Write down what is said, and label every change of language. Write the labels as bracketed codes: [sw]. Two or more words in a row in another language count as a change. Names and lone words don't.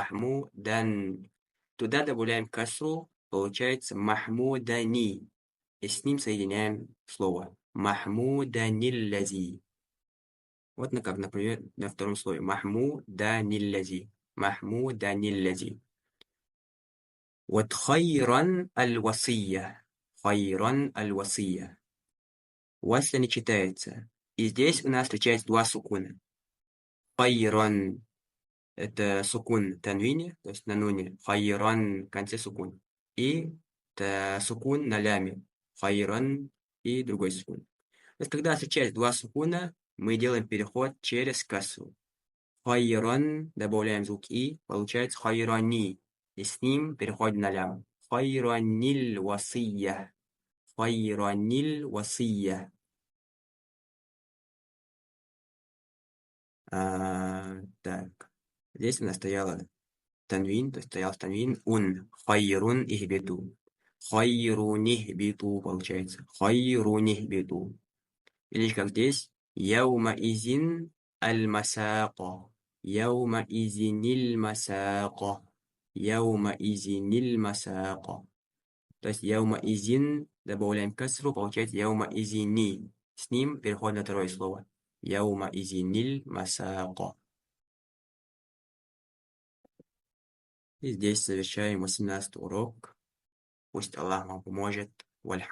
[ru] Туда добавляем касру, получается махмудани. И с ним соединяем слово. Махмуданиллази. Вот, как, например, на втором слове. [ar] Махмуданиллази. Вот خيرًا الوصية. [ru] Васля не читается. И здесь у нас встречается два сукуна. Хайран — это сукун танвине, то есть на нуне. Хайран — в конце сукун. И сукун на ляме. Хайран и другой сукун. То есть когда встречается два сукуна, мы делаем переход через кассу. Хайран, добавляем звук и, получается хайрани. И с ним переходим на лям. [ar] خيرًا الوصية. [ru] Так. Здесь у нас стояла танвин, то есть стоял танвин ун. [ar] خيرٌ اهبطوا. خيرٌ اهبطوا получается. خيرٌ اهبطوا. [ru] Или как здесь. [ar] يومئذ المساق. يومئذ المساق. يومئذ المساق. [ru] То есть [ar] يومئذ, [ru] добавляем касру, получается яума изини. С ним переходим на второе слово. [ar] يومئذ المساق. [ru] И здесь завершаем 18 урок. Пусть Аллах вам поможет.